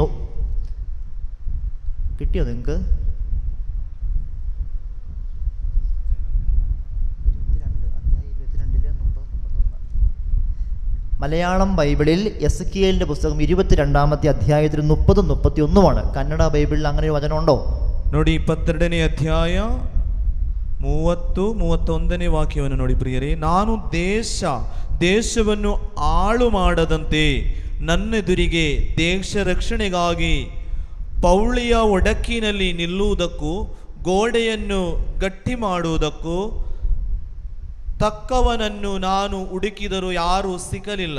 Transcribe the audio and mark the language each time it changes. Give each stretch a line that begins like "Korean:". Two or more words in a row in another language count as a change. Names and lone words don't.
Malayalam: കിട്ടിയോ നിങ്ങൾക്ക്? 22 അധ്യായം 22-ലെ 30-31. മലയാളം ബൈബിളിൽ എസെക്കിയേലിൻ്റെ പുസ്തകം 22-ാമത്തെ അധ്യായത്തിൽ 30-31 കന്നഡ ബൈബിളിൽ അങ്ങനെ ഒരു വചനമുണ്ടോ?
Kannada: ನೋಡಿ 22ನೇ ಅಧ್ಯಾಯ 30-31ನೇ ವಾಕ್ಯವನ್ನು ನೋಡಿ ಪ್ರಿಯರೇ. ನಾನು ದೇಶವನ್ನು ಹಾಳು ಮಾಡದಂತೆ ನನ್ನೆದುರಿಗೆ ದೇಶ ರಕ್ಷಣೆಗಾಗಿ ಪೌಳಿಯ ಒಡಕಿನಲ್ಲಿ ನಿಲ್ಲುವುದಕ್ಕೂ ಗೋಡೆಯನ್ನು ಗಟ್ಟಿ ಮಾಡುವುದಕ್ಕೂ ತಕ್ಕವನನ್ನು ನಾನು ಹುಡುಕಿದರೂ ಯಾರೂ ಸಿಗಲಿಲ್ಲ.